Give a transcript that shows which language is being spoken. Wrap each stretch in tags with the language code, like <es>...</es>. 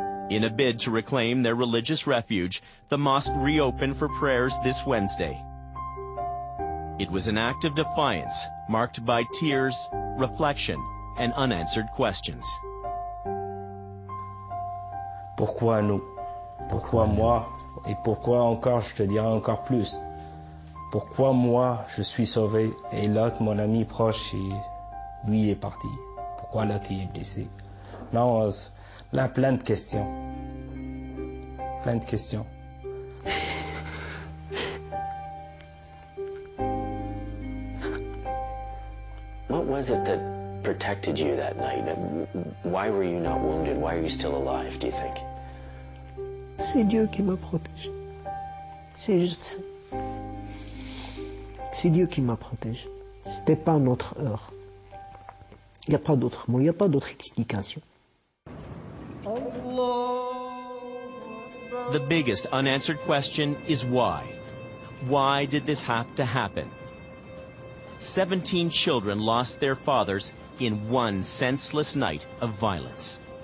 <en>In a bid to reclaim their religious refuge, the mosque reopened for prayers this Wednesday. It was an act of defiance, marked by tears, reflection, and unanswered questions.</en> <fr>Pourquoi nous? Pourquoi moi? Et pourquoi encore, je te dirais encore plus. Pourquoi moi, je suis sauvé et l'autre, mon ami proche, lui est parti? Pourquoi l'autre est blessé? Non, là, plein de questions. Plein de questions.</fr> <en>What was it that protected you that night? Why were you not wounded? Why are you still alive, do you think?</en> <fr>C'est Dieu qui m'a protégé. C'est juste ça. C'est Dieu qui m'a protégé. C'était pas notre heure. Il n'y a pas d'autre mot, il n'y a pas d'autre explication.</fr> <en>The biggest unanswered question is why? Why did this have to happen? 17 children lost their fathers in one senseless night of violence.</en>